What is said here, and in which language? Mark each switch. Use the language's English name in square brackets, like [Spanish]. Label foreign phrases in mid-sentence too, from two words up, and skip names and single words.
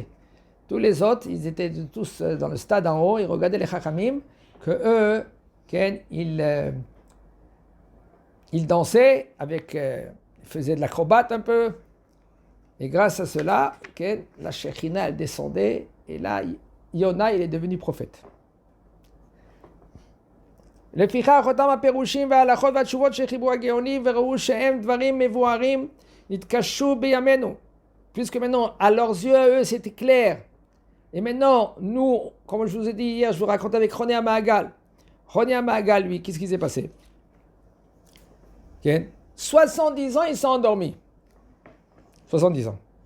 [French] Tous les autres, ils étaient tous dans le stade en haut, ils regardaient les Chachamim, que eux, ils dansaient avec, ils faisaient de l'acrobate un peu, et grâce à cela, la Shekhinah, elle descendait, et là, Yona, il est devenu prophète. [Hebrew] לפיכך אותם הפירושים וההלכות והתשובות שחיברו הגאונים וראו שהם דברים מבוארים נתקשו בימינו. [French] Puisque maintenant, à leurs yeux, à eux, c'était clair. Et maintenant, nous, comme je vous ai dit hier, je vous raconte avec Roné Amahagal. Roné Amahagal, lui, qu'est-ce qui s'est passé? 70 ans, il s'est endormi. 70 ans.